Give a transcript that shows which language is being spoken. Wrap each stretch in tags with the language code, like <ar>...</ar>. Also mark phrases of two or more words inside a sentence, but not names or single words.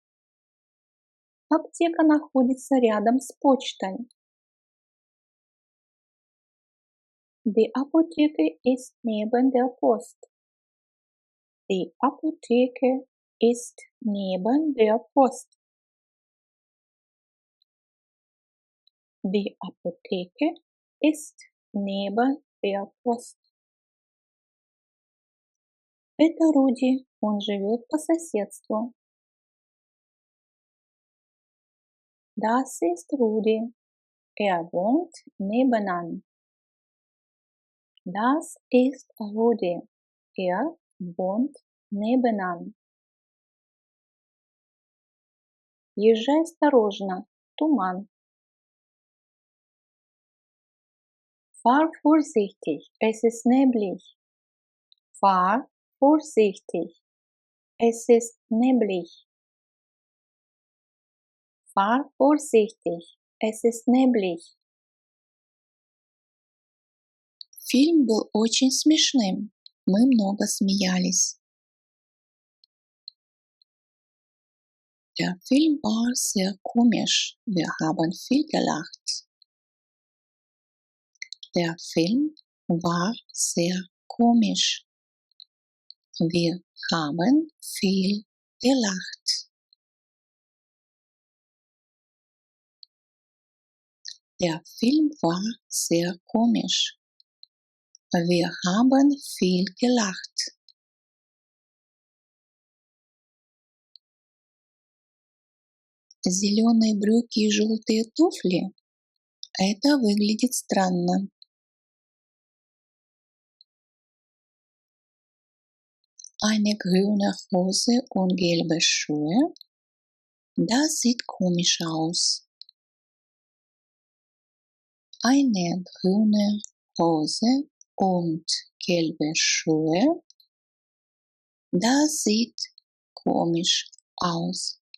<ru>Аптека находится рядом с почтой.</ru> <de>Die Apotheke ist neben der Post. Die Apotheke ist neben der Post. Die Apotheke ist neben der Post.</de> <ru>Это Руди, он живет по соседству.</ru> <de>Das ist Rudi, er wohnt nebenan. Das ist Rudi, er wohnt nebenan.</de> <ru>Езжай осторожно, туман.</ru> <de>Fahr vorsichtig, es ist neblig. Fahr vorsichtig, es ist neblig. Fahr vorsichtig, es ist neblig.</de> <ru>Фильм был очень смешным. Мы много смеялись.</ru> <de>Der Film war sehr komisch. Wir haben viel gelacht. Der Film war sehr komisch. Wir haben viel gelacht. Der Film war sehr komisch. Wir haben viel gelacht.</de> <ru>Зеленые брюки и желтые туфли – это выглядит странно.</ru> <de>Eine grüne Hose und gelbe Schuhe – das sieht komisch aus. Eine grüne Hose und gelbe Schuhe – das sieht komisch aus.</de>